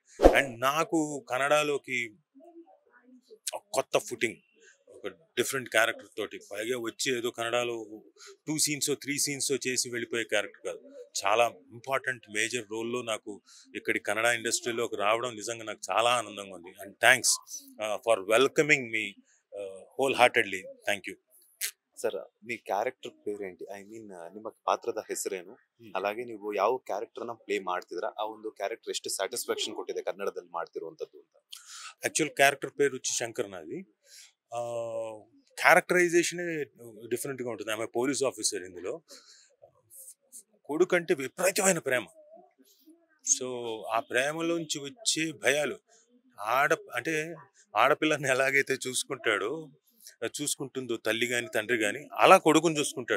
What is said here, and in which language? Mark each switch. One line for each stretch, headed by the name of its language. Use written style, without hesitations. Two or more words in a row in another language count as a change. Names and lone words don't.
Telugu: అండ్ నాకు కన్నడలోకి కొత్త ఫుటింగ్, ఒక
English: different character
Telugu: తోటి, పైగా వచ్చి ఏదో కన్నడలో 2 సీన్స్ 3 సీన్స్ చేసి వెళ్ళిపోయే క్యారెక్టర్ కాదు. చాలా
English: important major
Telugu: రోల్లో నాకు ఇక్కడి కన్నడ ఇండస్ట్రీలోకి రావడం నిజంగా నాకు చాలా ఆనందంగా ఉంది.
English: And thanks for welcoming me whole heartedly. Thank you.
Telugu: ಸರ್, మీ క్యారెక్టర్ పేరేంటి?
English: I mean,
Kannada: ನಿಮ್ಮ ಪಾತ್ರದ ಹೆಸರೇನು? అలాగే ನೀವು ಯಾವ ಕ್ಯಾರೆಕ್ಟರ್ ನ ಪ್ಲೇ ಮಾಡ್ತಿದ್ರ, ಆ ಒಂದು ಕ್ಯಾರೆಕ್ಟರ್ ಎಷ್ಟು ಸ್ಯಾಟಿಸ್ಫ್ಯಾಕ್ಷನ್ ಕೊಟ್ಟಿದೆ ಕನ್ನಡದಲ್ಲಿ ಮಾಡ್ತಿರುವಂತದ್ದು ಅಂತ?
English: actual character
Telugu: పేరు వచ్చి శంకర్ నాది. క్యారెక్టరైజేషనే డిఫరెంట్గా ఉంటుంది. ఆమె
English: police officer.
Telugu: ఇందులో కొడుకంటే విపరీతమైన ప్రేమ. సో ఆ ప్రేమలోంచి వచ్చే భయాలు, అంటే ఆడపిల్లని ఎలాగైతే చూసుకుంటుందో తల్లి కానీ తండ్రి కానీ, అలా కొడుకుని చూసుకుంటాడు.